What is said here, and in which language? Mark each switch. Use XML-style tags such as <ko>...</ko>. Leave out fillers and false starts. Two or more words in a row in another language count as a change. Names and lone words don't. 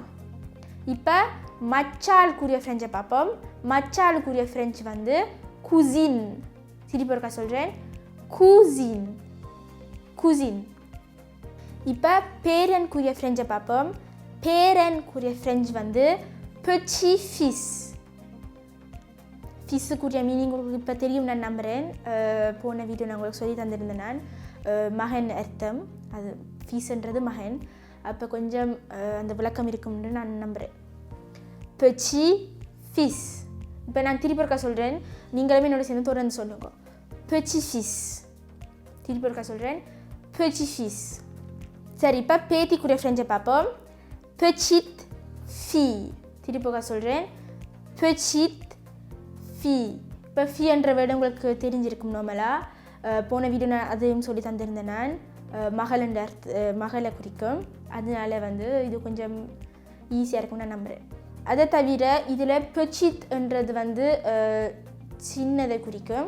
<ta>இப்போ மச்சாளுக்குரிய ஃப்ரெஞ்சை பார்ப்போம். மச்சாளுக்குரிய ஃப்ரெஞ்ச் வந்து cousine. திருப்பி ஒருக்கா சொல்கிறேன்,</ta> <fr>cousine. cousine.</fr> <ta>இப்போ பேரனுக்குரிய ஃப்ரெஞ்சை பார்ப்போம். பேரனுக்குரிய ஃப்ரெஞ்ச் வந்து</ta> <fr>petit fils.</fr> <ta>ஃபிஸ்ஸுக்குரிய மீனிங் உங்களுக்கு இப்போ தெரியும் நான் நம்புகிறேன். போன வீடியோ நான் உங்களுக்கு சொல்லி தந்திருந்தேன். நான் மகன் அர்த்தம், அது ஃபீஸ்ன்றது மகன். அப்போ கொஞ்சம் அந்த விளக்கம் இருக்கும்னு நான் நம்புகிறேன்.</ta> <fr>petit fils.</fr> <ta>இப்போ நான் திருப்பி ஒருக்கா சொல்கிறேன், நீங்களுமே என்னோட சேர்ந்து தொடர்ந்து சொல்லுங்க,</ta> <fr>petit fils.</fr> <ta>திருப்பி ஒருக்கா சொல்கிறேன்,</ta> <fr>petit fils.</fr> <ta>சரி, இப்போ பேத்திக்குரிய ஃப்ரெஞ்சை பார்ப்போம்.</ta> <fr>petite fille.</fr> <ta>திருப்பி ஒருக்கா சொல்கிறேன்,</ta> <fr>petite fille.</fr> <ta>இப்போ ஃபீன்ற வேர்டு உங்களுக்கு தெரிஞ்சிருக்கும் நார்மலாக. போன வீடியோ நான் அதையும் சொல்லி தந்திருந்தேன். நான் மகளன்ற மகளை குறிக்கும். அதனால வந்து இது கொஞ்சம் ஈஸியாக இருக்கும்னு நான் நம்புகிறேன். அதை தவிர இதில் petiteன்றது வந்து சின்னதை குறிக்கும்.</ta>